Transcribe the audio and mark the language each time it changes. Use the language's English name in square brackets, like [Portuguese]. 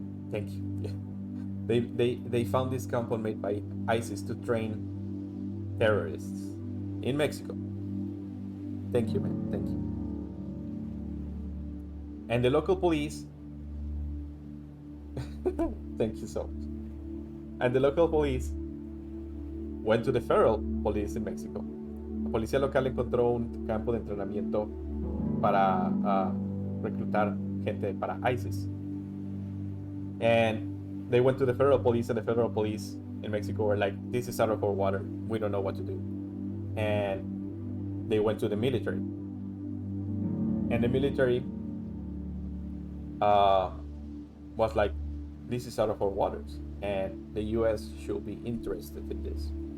[English] Thank you. They found this compound made by ISIS to train terrorists in Mexico. Thank you, man. Thank you. And the local police, thank you so much. And the local police went to the federal police in Mexico. [Spanish] La policía local encontró un campo de entrenamiento para reclutar gente para ISIS. [English] And they went to the federal police, and the federal police in Mexico were like, this is out of our water. We don't know what to do. And they went to the military. And the military was like, this is out of our waters, and the US should be interested in this.